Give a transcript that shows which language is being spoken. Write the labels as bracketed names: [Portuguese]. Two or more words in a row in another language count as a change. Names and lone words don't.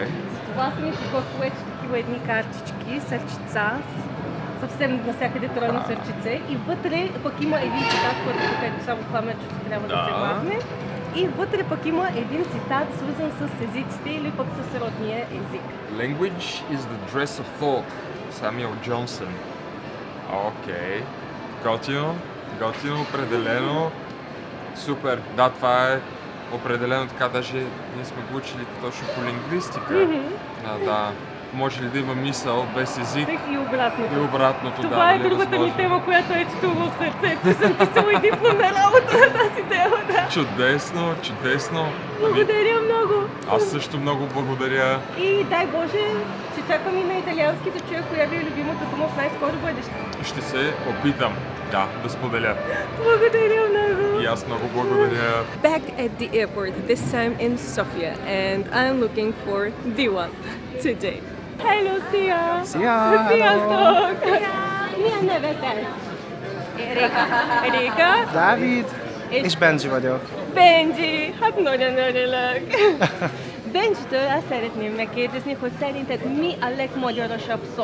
[Bulgarian] Това са ми подготвя такива едни картички, сърчица, съвсем навсякъде тройно сърчице и вътре пък има един цитат, който тук е само паметчето трябва да се махне. И вътре пък има един цитат, свързан с езиците или пък с родния език. [English] Language is the dress of thought. [Bulgarian] Самюел Джонсън. Окей. Готино, определено. Супер. Да, това е определено така, даже ние сме го учили точно по лингвистика. Да. Може ли да има мисъл без език? И обратното. И обратното, да. Това е нали, другата ми възможно. тема, която е чутува в сърцето. Съм писала и дипломна работа на тази тема, да. Чудесно. Благодаря много. Аз също много благодаря. И дай Боже, ще чакам и на италиански да чуя коя ви е любимата дума в най-скоро бъдеще. Ще се опитам, да споделя. Благодаря много. И аз много благодаря. [English] Back at the airport, this time in Sofia, and I'm looking for the one today. Hi Lucia! [Hungarian] Sziasztok! Milyen neveted? Réka? Dávid, és Benji vagyok. Benji! Hát nagyon örülök! Benji-től azt szeretném megkérdezni, hogy szerinted mi a legmagyarasabb szó?